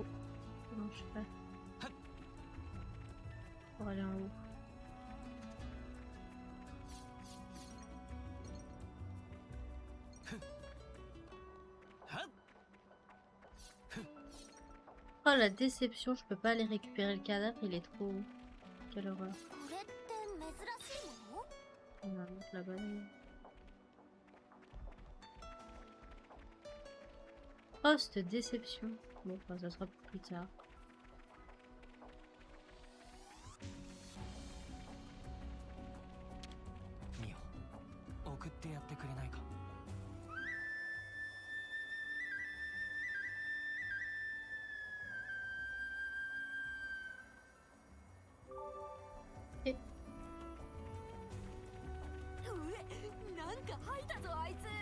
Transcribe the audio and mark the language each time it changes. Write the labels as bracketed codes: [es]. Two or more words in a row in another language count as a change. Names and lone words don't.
[fr] Comment je fais pour aller en haut? Oh la déception, je peux pas aller récupérer le cadavre, il est trop haut. Quelle horreur. [ja] これって珍しいもの [fr] On va mettre là-bas. Oh, cette déception. Bon, enfin, ça sera pour plus tard. [ja] ミオ送ってやってくれないかなんか吐いたぞあいつ